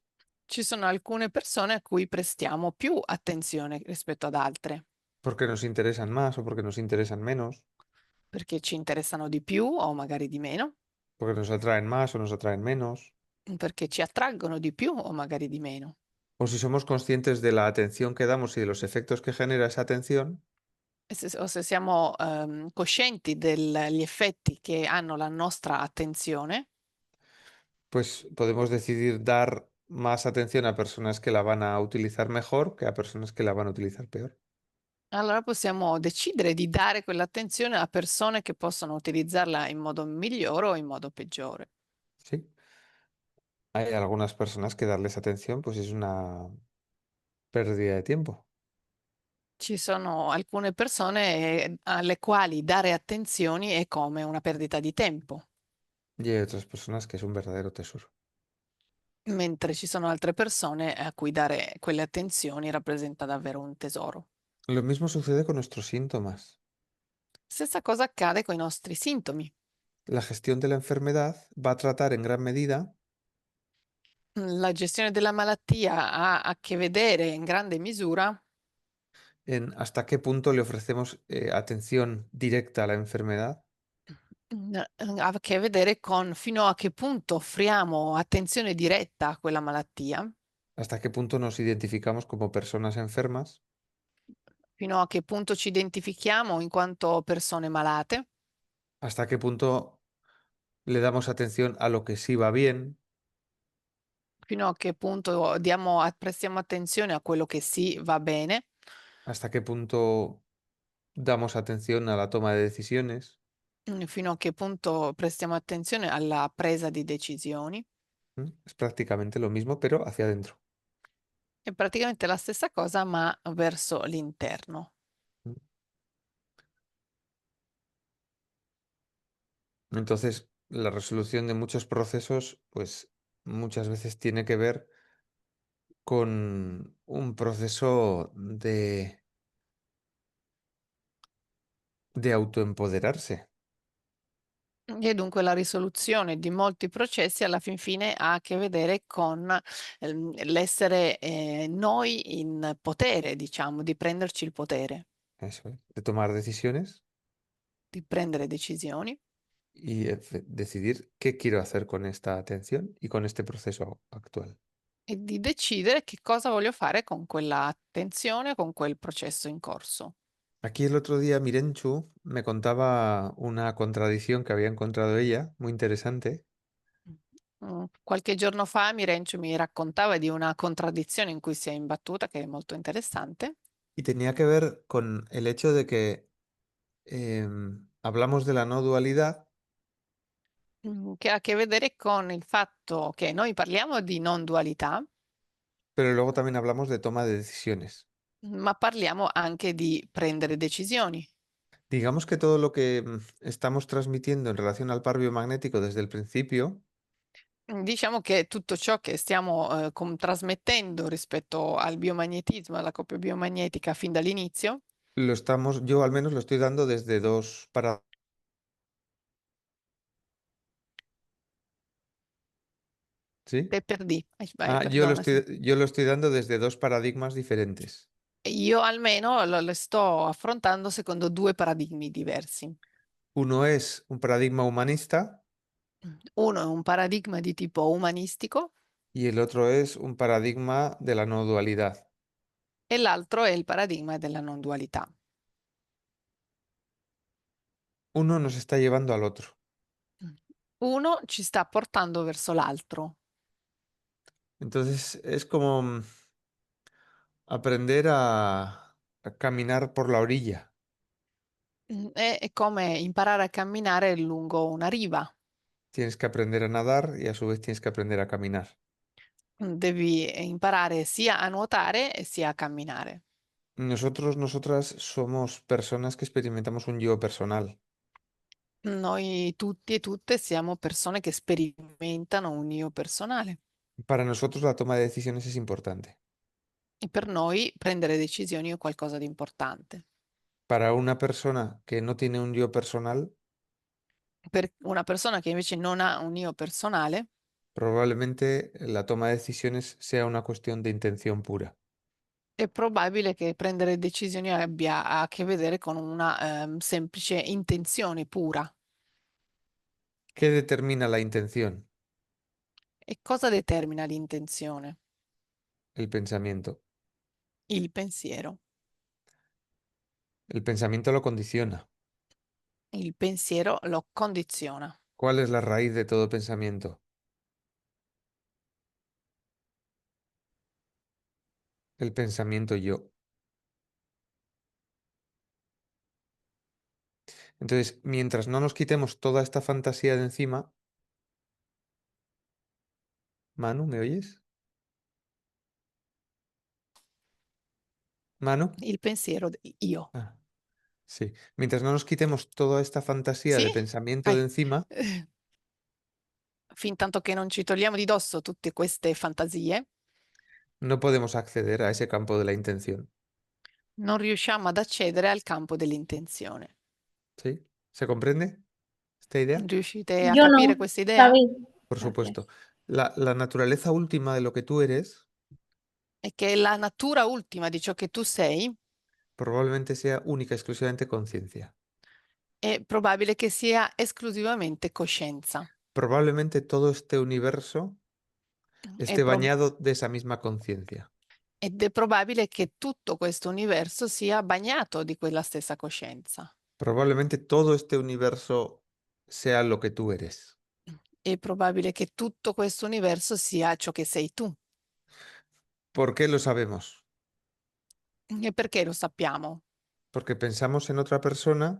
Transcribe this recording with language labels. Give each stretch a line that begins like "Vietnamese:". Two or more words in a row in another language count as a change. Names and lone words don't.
Italian: ci sono alcune persone a cui prestiamo più attenzione rispetto ad altre,
Spanish: porque nos interesan más o porque nos interesan menos,
Italian: perché ci interessano di più o magari di meno,
Spanish: porque nos atraen más o nos atraen menos,
Italian: perché ci attraggono di più o magari di meno.
Spanish: o si somos conscientes de la atención que damos y de los efectos que genera esa atención,
Italian: Se siamo, coscienti degli effetti che hanno la nostra attenzione,
Spanish: pues podemos decidir dar más atención a personas que la van a utilizar mejor que a personas que la van a utilizar peor.
Italian: allora possiamo decidere di dare quell'attenzione a persone che possono utilizzarla in modo migliore o in modo peggiore.
Spanish: ¿Sí? Hay algunas personas que darles atención pues es una pérdida de tiempo
Italian: Ci sono alcune persone, alle quali dare attenzioni è come una perdita di tempo,
Spanish: y hay otras personas que es un verdadero tesoro.
Italian: mentre ci sono altre persone a cui dare quelle attenzioni rappresenta davvero un tesoro.
Spanish: Lo mismo sucede con nuestros síntomas.
Italian: Stessa cosa accade con i nostri sintomi.
Spanish: La gestión de la enfermedad va a tratar en gran medida
Italian: La gestione della malattia ha a che vedere in grande misura
Spanish: en hasta qué punto le ofrecemos atención directa a la enfermedad,
Italian: ha a che vedere con fino a che punto offriamo attenzione diretta a quella malattia,
Spanish: hasta qué punto nos identificamos como personas enfermas,
Italian: fino a che punto ci identifichiamo in quanto persone malate,
Spanish: hasta qué punto le damos atención a lo que sí va bien,
Italian: fino a che punto prestiamo attenzione a quello che sì va bene,
Spanish: hasta qué punto damos atención a la toma de decisiones.
Italian: fino a che punto prestiamo attenzione alla presa di decisioni.
Spanish: Es prácticamente lo mismo, pero hacia adentro.
Italian: È praticamente la stessa cosa, ma verso l'interno. ¿Mm?
Spanish: Entonces, la resolución de muchos procesos, pues muchas veces tiene que ver con un proceso de autoempoderarse.
Italian: E dunque la risoluzione di molti processi alla fin fine ha a che vedere con l'essere noi in potere, diciamo, di prenderci il potere,
Spanish: Eso es, de tomar decisiones
Italian: di prendere decisioni
Spanish: y decidir qué quiero hacer con esta atención y con este proceso actual.
Italian: e di decidere che cosa voglio fare con quella attenzione, con quel processo in corso.
Spanish: Aquí el otro día Mirenchu me contaba una contradicción que había encontrado ella, muy interesante,
Italian: Qualche giorno fa Mirencio mi raccontava di una contraddizione in cui si è imbattuta, che è molto interessante,
Spanish: y tenía que ver con el hecho de que hablamos de la no dualidad,
Italian: che ha a che vedere con il fatto che noi parliamo di non dualità,
Spanish: pero luego también hablamos de toma de decisiones.
Italian: ma parliamo anche di prendere decisioni.
Spanish: Digamos que todo lo que estamos transmitiendo en relación al par biomagnético desde el principio,
Italian: Diciamo che tutto ciò che stiamo trasmettendo rispetto al biomagnetismo, alla coppia biomagnetica fin dall'inizio,
Spanish: yo al menos lo estoy dando desde dos para... ¿Sí?
Italian: te perdì, vai, Ah, perdona, sì.
Spanish: yo lo estoy dando desde dos paradigmas diferentes.
Italian: Io almeno le sto affrontando secondo due paradigmi diversi.
Spanish: Uno es un paradigma humanista
Italian: Uno è un paradigma di tipo umanistico
Spanish: y el otro es un paradigma de la no dualidad.
Italian: e l'altro è il paradigma della non dualità.
Spanish: Uno nos está llevando al otro.
Italian: Uno ci sta portando verso l'altro.
Spanish: Entonces es como aprender a caminar por la orilla.
Italian: È come imparare a camminare lungo una riva.
Spanish: Tienes que aprender a nadar y a su vez tienes que aprender a caminar.
Italian: Devi imparare sia a nuotare e sia a camminare.
Spanish: Nosotros, nosotras somos personas que experimentamos un yo personal.
Italian: Noi tutti e tutte siamo persone che sperimentano un io personale
Spanish: Para nosotros la toma de decisiones es importante.
Italian: e per noi prendere decisioni è qualcosa di importante.
Spanish: Para una persona que no tiene un yo personal,
Italian: Per una persona che invece non ha un io personale,
Spanish: probablemente la toma de decisiones sea una cuestión de intención pura.
Italian: è probabile che prendere decisioni abbia a che vedere con una semplice intenzione pura.
Spanish: ¿Qué determina la intención?
Italian: E cosa determina l'intenzione?
Spanish: El pensamiento.
Italian: Il pensiero.
Spanish: El pensamiento lo condiciona.
Italian: Il pensiero lo condiziona.
Spanish: ¿Cuál es la raíz de todo pensamiento? El pensamiento yo. Entonces, mientras no nos quitemos toda esta fantasía de encima, Manu, ¿me oyes? Manu.
Italian: Il pensiero io.
Spanish: Ah, sí. Mientras no nos quitemos toda esta fantasía
Italian: Sì?
Spanish: de pensamiento de
Italian: Vai.
Spanish: encima,
Italian: Fintanto che non ci togliamo di dosso tutte queste fantasie,
Spanish: no podemos acceder a ese campo de la intención.
Italian: non riusciamo ad accedere al campo dell'intenzione.
Spanish: ¿Sí? ¿Se comprende esta idea?
Italian: Riuscite a
Spanish: Yo
Italian: capire
Spanish: no,
Italian: questa idea?
Spanish: David. Por supuesto. Gracias. La naturaleza última de lo que tú eres
Italian: È che la natura ultima di ciò che tu sei
Spanish: probablemente sea única, exclusivamente conciencia.
Italian: è probabile che sia esclusivamente coscienza.
Spanish: Probablemente todo este universo
Italian: È
Spanish: esté prob- bañado de esa misma conciencia.
Italian: ed è probabile che tutto questo universo sia bagnato di quella stessa coscienza.
Spanish: Probablemente todo este universo sea lo que tú eres.
Italian: È probabile che tutto questo universo sia ciò che sei tu.
Spanish: ¿Por qué lo sabemos?
Italian: E perché lo sappiamo?
Spanish: Porque pensamos en otra persona